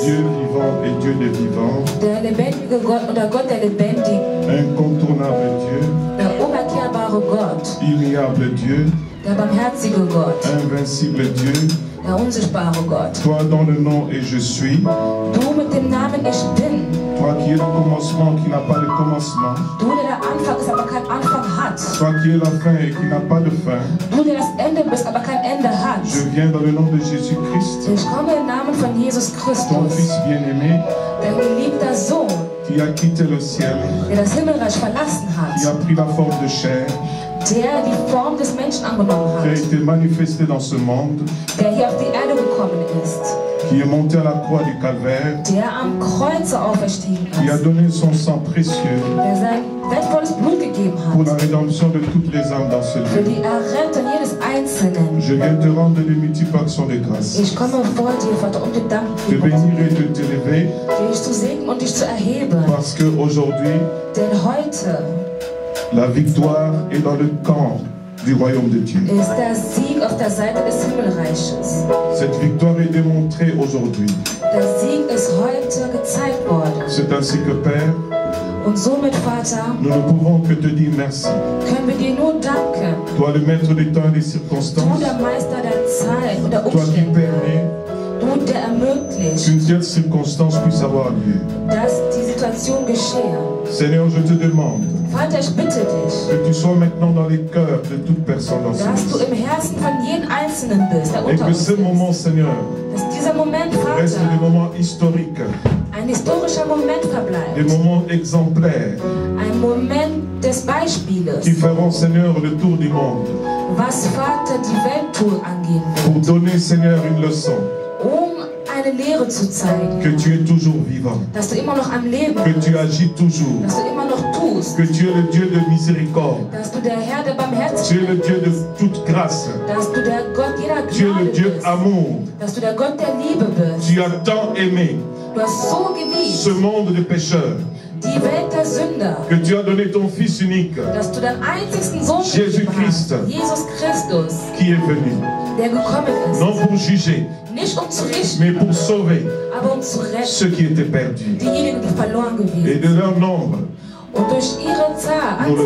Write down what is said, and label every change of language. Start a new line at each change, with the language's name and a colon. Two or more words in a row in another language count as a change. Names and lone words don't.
French: Dieu vivant et Dieu des vivants.
German: Der lebendige Gott und der Gott der Lebendigen.
French: Incontournable Dieu.
German: Der unverkehrbare Gott.
French: Immuable Dieu.
German: Der barmherzige Gott.
French: Invincible Dieu.
German: Der unsichtbare Gott.
French: Toi dont le nom est Je suis.
German: Du mit dem Namen Ich bin.
French: Toi qui es le commencement, qui n'a pas de commencement.
German: Du, der Anfang ist, aber kein Anfang hat.
French: Toi qui es la fin et qui n'a pas de fin.
German: Du, der das Ende bist, aber kein Ende hat.
French: Je viens dans le nom de Jésus-Christ.
German: Ich komme im Namen von Jesus Christus.
French: Ton Fils bien-aimé.
German: Der geliebter Sohn.
French: Qui a quitté le ciel.
German: Der das Himmelreich verlassen hat.
French: Qui a pris la forme de chair.
German: Der die Form des Menschen angenommen hat.
French: Qui a été manifesté dans ce monde.
German: Der hier auf die Erde gekommen ist.
French: Qui est monté à la croix du Calvaire.
German: Der am Kreuze auferstiegen ist.
French: Qui a donné son sang précieux.
German: Der sein wertvolles Blut gegeben hat.
French: Pour la rédemption de toutes les âmes dans ce
German: Für
French: lieu.
German: die Errettung jedes Einzelnen.
French: Je viens te rendre des multiples actions de grâce.
German: Ich komme vor dir, Vater, um dir Dank zu
French: Te
German: geben.
French: bénir et de t'élever.
German: Dich zu segnen und dich zu erheben.
French: Parce qu'aujourd'hui,
German: Denn heute
French: la victoire est dans le camp du royaume de Dieu.
German: ist der Sieg auf der Seite des Himmelreiches.
French: Cette victoire est démontrée aujourd'hui.
German: Der Sieg ist heute gezeigt worden.
French: C'est ainsi que Père,
German: Und somit, Vater,
French: nous ne pouvons que te dire merci.
German: können wir dir nur danken.
French: Toi le maître des temps et des
German: Du,
French: circonstances,
German: der Meister der Zeit und der
French: toi qui
German: Umstände.
French: permets
German: Du, der ermöglicht,
French: qu'une telle circonstance puisse avoir lieu.
German: dass die Situation geschehe.
French: Seigneur, je te demande
German: Vater, ich bitte dich,
French: que tu sois maintenant dans les cœurs de toute personne dans ce
German: dass du
French: lieu.
German: im Herzen von jedem Einzelnen bist, der
French: Et
German: unter
French: que
German: uns
French: ce
German: ist.
French: moment, Seigneur,
German: Dass dieser Moment,
French: reste des
German: Vater,
French: moments historiques,
German: ein historischer Moment
French: des
German: verbleibt.
French: moments exemplaires
German: Ein Moment des Beispieles,
French: qui feront, Seigneur, le tour du monde
German: was Vater die Welttour angehen
French: pour
German: wird,
French: donner, Seigneur, une leçon
German: eine Lehre zu zeigen,
French: que tu es toujours vivant,
German: dass du immer noch am Leben
French: que tu
German: bist,
French: agis toujours,
German: dass du immer noch tust,
French: que tu es le Dieu de miséricorde,
German: dass du der Herr der
French: tu es le
German: Barmherzigkeit
French: Dieu de
German: bist,
French: toute grâce,
German: dass du der Gott jeder
French: tu es le
German: Gnade
French: Dieu
German: bist,
French: amour.
German: dass du der Gott der Liebe bist.
French: Tu as tant aimé
German: Du hast so
French: ce
German: geliebt,
French: monde de pécheurs
German: die Welt der Sünder,
French: que tu as donné ton Fils unique
German: dass du deinen einzigsten Sohn
French: Jésus
German: gegeben hast,
French: Christ.
German: Jesus Christus,
French: qui est venu,
German: der gekommen ist,
French: non pour juger,
German: nicht um zu richten,
French: mais pour sauver
German: aber um zu retten,
French: ceux qui étaient perdus.
German: diejenigen, die verloren
French: Et
German: gewesen
French: de
German: sind.
French: leur nombre,
German: Und durch ihre
French: nous le